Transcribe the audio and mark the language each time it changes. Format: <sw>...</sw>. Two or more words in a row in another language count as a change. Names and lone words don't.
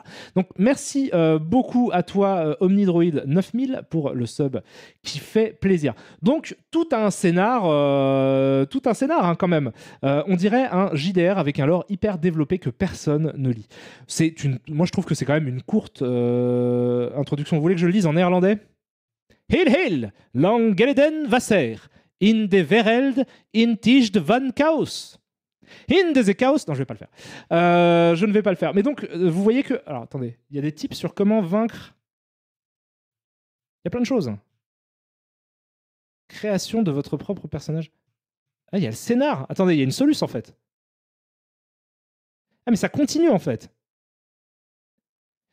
<fr>Donc merci beaucoup à toi Omnidroid 9000 pour le sub qui fait plaisir. Donc tout un scénar hein, quand même. On dirait un JDR avec un lore hyper développé que personne ne lit. Moi je trouve que c'est quand même une courte introduction. Vous voulez que je le lise en néerlandais ?</fr> <nl>Heel heel, lang geleden wasser, in de wereld, in tijd van chaos.</nl> <en>In the chaos.</en> <fr>Non, je vais pas le faire. Je ne vais pas le faire. Mais donc, vous voyez que... Alors, attendez. Il y a des tips sur comment vaincre... Il y a plein de choses. Création de votre propre personnage. Ah, il y a le scénar. Attendez, il y a une solution, en fait. Ah, mais ça continue, en fait.</fr>